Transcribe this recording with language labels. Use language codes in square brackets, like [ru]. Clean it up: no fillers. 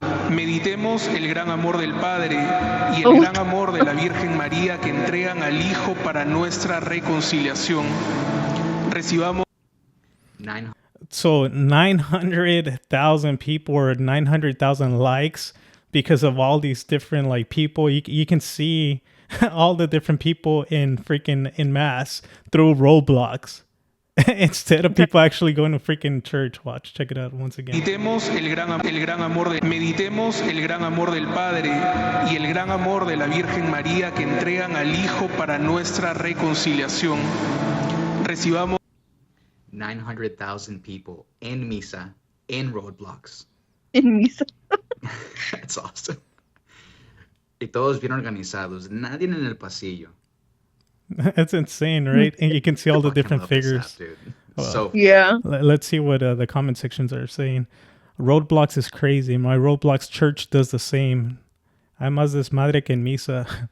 [es] Meditemos el gran amor del Padre y el gran amor de la Virgen María que entregan al Hijo para nuestra reconciliación. Recibamos. [en] So 900,000 people or 900,000 likes because of all these different like people. You can see all the different people in mass through Roblox. Instead of people actually going to freaking church. Watch, check it out once again. [es] Meditemos el gran amor del Padre y el gran amor de la Virgen María que entregan al Hijo para nuestra reconciliación. Recibamos [en] 900,000 people in Misa in Roblox. In Misa. That's awesome. [es] Y todos bien organizados. Nadie en el pasillo. [en] That's insane, right? And you can see all the different figures. So yeah. Let's see what the comment sections are saying. Roblox is crazy. My Roblox church does the same. [es] Hay más desmadre que en misa.